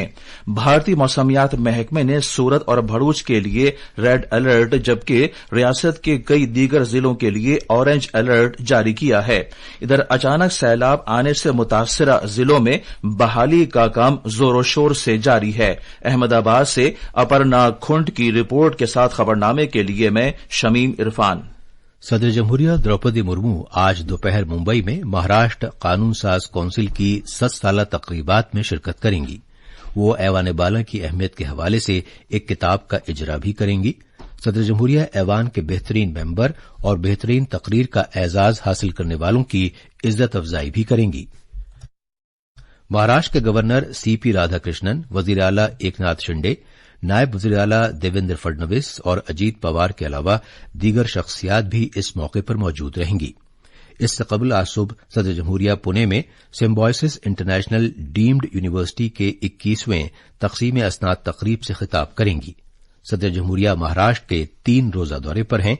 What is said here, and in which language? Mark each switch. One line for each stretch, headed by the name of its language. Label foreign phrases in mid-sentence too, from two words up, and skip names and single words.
Urdu: بھارتی موسمیات محکمے نے سورت اور بھروچ کے لیے
English: red alert
Urdu: جبکہ ریاست کے کئی دیگر ضلعوں کے لیے
English: orange alert
Urdu: جاری کیا ہے۔ ادھر اچانک سیلاب آنے سے متاثرہ ضلعوں میں بحالی کا کام زور و شور سے جاری ہے۔ احمد آباد سے اپرنا کھنڈ کی رپورٹ کے ساتھ خبرنامے کے لیے میں شمیم عرفان۔ صدر جمہوریہ دروپدی مرمو آج دوپہر ممبئی میں مہاراشٹر قانون ساز کونسل کی 100 سالہ تقریبات میں شرکت کریں گی۔ وہ ایوان بالا کی اہمیت کے حوالے سے ایک کتاب کا اجرا بھی کریں گی۔ صدر جمہوریہ ایوان کے بہترین ممبر اور بہترین تقریر کا اعزاز حاصل کرنے والوں کی عزت افزائی بھی کریں گی۔ مہاراشٹر کے گورنر CP رادھا کرشنن، وزیر اعلی ایکناتھ شنڈے، نائب وزیر اعلی دیویندر فڈنویس اور اجیت پوار کے علاوہ دیگر شخصیات بھی اس موقع پر موجود رہیں گی۔ اس سے قبل آج صبح صدر جمہوریہ پونے میں سمبوائسس انٹرنیشنل ڈیمڈ یونیورسٹی کے 21ویں تقسیم اسناد تقریب سے خطاب کریں گی۔ صدر جمہوریہ مہاراشٹر کے 3 روزہ دورے پر ہیں۔